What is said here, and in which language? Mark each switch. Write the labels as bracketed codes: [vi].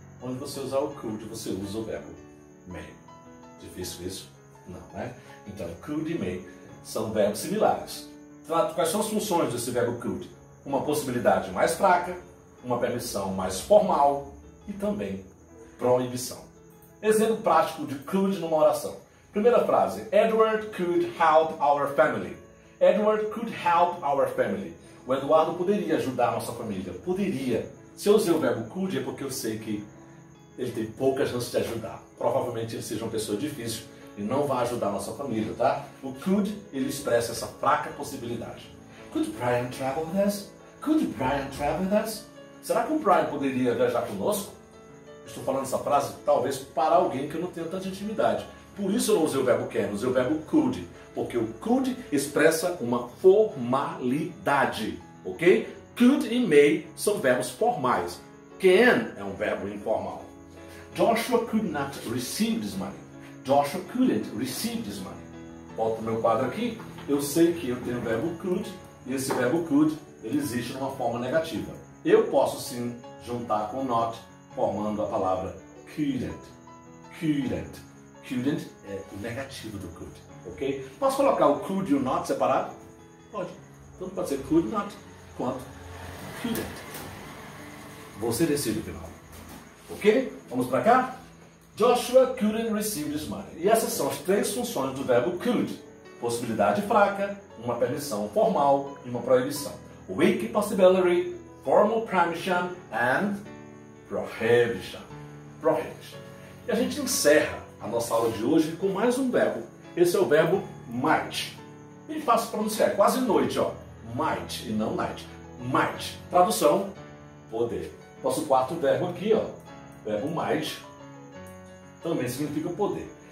[pt] Onde você usar o could, você usa o verbo may. Difícil isso? Não, né? Então, could e may são verbos similares. Quais são as funções desse verbo could? Uma possibilidade mais fraca, uma permissão mais formal e também proibição. Exemplo prático de could numa oração. Primeira frase. [en] Edward could help our family. Edward could help our family. [pt] O Eduardo poderia ajudar a nossa família. Poderia. Se eu usei o verbo could é porque eu sei que ele tem pouca chance de ajudar. Provavelmente ele seja uma pessoa difícil e não vai ajudar a nossa família, tá? O could, ele expressa essa fraca possibilidade. [en] Could Brian travel with us? Could Brian travel with us? [pt] Será que o Brian poderia viajar conosco? Estou falando essa frase talvez para alguém que eu não tenho tanta intimidade. Por isso eu não usei o verbo can, usei o verbo could. Porque o could expressa uma formalidade, ok? Could e may são verbos formais. Can é um verbo informal. [en] Joshua could not receive this money. Joshua couldn't receive this money. [pt] Volto para o meu quadro aqui. Eu sei que eu tenho o verbo could e esse verbo could ele existe numa forma negativa. Eu posso sim juntar com not, formando a palavra couldn't. Couldn't. Couldn't é o negativo do could, ok? Posso colocar o could e o not separado? Pode. Tanto pode ser could not quanto couldn't. Você decide o final. Ok? Vamos para cá? [en] Joshua couldn't receive this money. [pt] E essas são as três funções do verbo could. Possibilidade fraca, uma permissão formal e uma proibição. [en] Weak possibility, formal permission and prohibition. Prohibition. [pt] E a gente encerra a nossa aula de hoje com mais um verbo. Esse é o verbo might. Bem fácil de pronunciar, é quase noite, ó. Might e não night. Might. Tradução, poder. Nosso quarto verbo aqui, ó. Verbo might também significa poder.